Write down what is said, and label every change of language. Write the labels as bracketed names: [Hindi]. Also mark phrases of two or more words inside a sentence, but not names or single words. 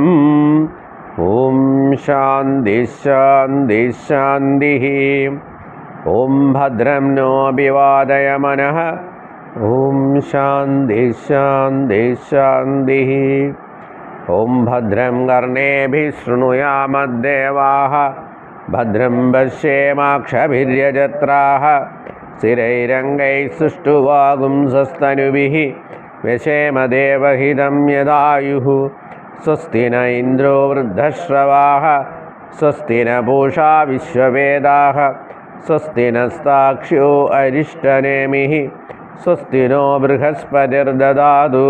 [Sanskrit] ॐ शान्ति शान्ति शान्तिः। ॐ भद्रं नो अभिवादयमनः। ॐ शान्ति शान्ति शान्तिः। ഓം ഭദ്രം കർണേഭിः ശൃണുയാമദ്ദേവാः ഭദ്രം പശ്യേമാക്ഷഭിര്യജത്രാः സ്ഥിരൈരംഗൈः സുഷ്ടുവാഗുംസസ്തനുഭിः വ്യശേമദേവഹിതം യദായുः സ്വസ്തി ന ഇന്ദ്രോ വൃദ്ധശ്രവാः സ്വസ്തി ന പൂഷാ വിശ്വവേദാः സ്വസ്തി നസ്താക്ഷ്യോ അരിഷ്ടനേമിः സ്വസ്തി നോ ബൃഹസ്പതിർദദാതു.